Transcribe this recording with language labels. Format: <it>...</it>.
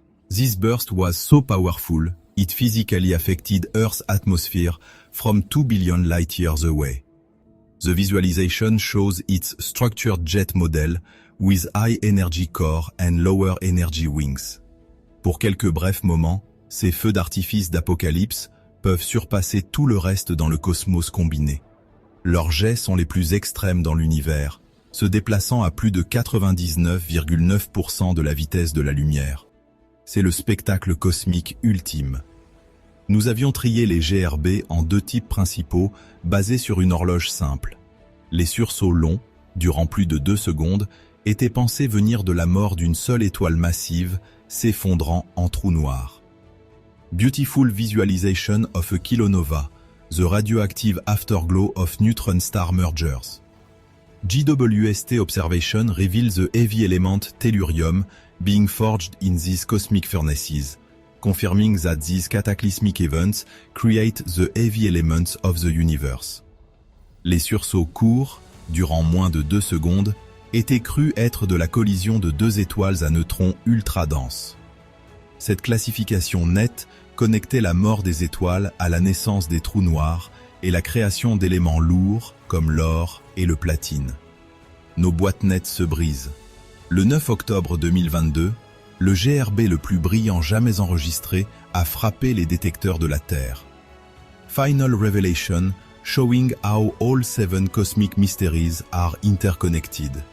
<en>This burst was so powerful, it physically affected Earth's atmosphere from 2 billion light years away. The visualization shows its structured jet model with high energy core and lower energy wings.</en> <fr>Pour quelques brefs moments, ces feux d'artifice d'apocalypse peuvent surpasser tout le reste dans le cosmos combiné. Leurs jets sont les plus extrêmes dans l'univers, se déplaçant à plus de 99,9% de la vitesse de la lumière. C'est le spectacle cosmique ultime. Nous avions trié les GRB en deux types principaux basés sur une horloge simple. Les sursauts longs, durant plus de 2 secondes, étaient pensés venir de la mort d'une seule étoile massive s'effondrant en trou noir.</fr> <en>Beautiful visualization of a kilonova, the radioactive afterglow of neutron star mergers. JWST observation reveals the heavy element tellurium being forged in these cosmic furnaces, confirming that these cataclysmic events create the heavy elements of the universe.</en> <fr>Les sursauts courts, durant moins de 2 secondes, étaient crus être de la collision de 2 étoiles à neutrons ultra denses. Cette classification nette connectait la mort des étoiles à la naissance des trous noirs et la création d'éléments lourds comme l'or et le platine. Nos boîtes nettes se brisent. Le 9 octobre 2022, le GRB le plus brillant jamais enregistré a frappé les détecteurs de la Terre.</fr> <en>Final revelation showing how all 7 cosmic mysteries are interconnected.</en>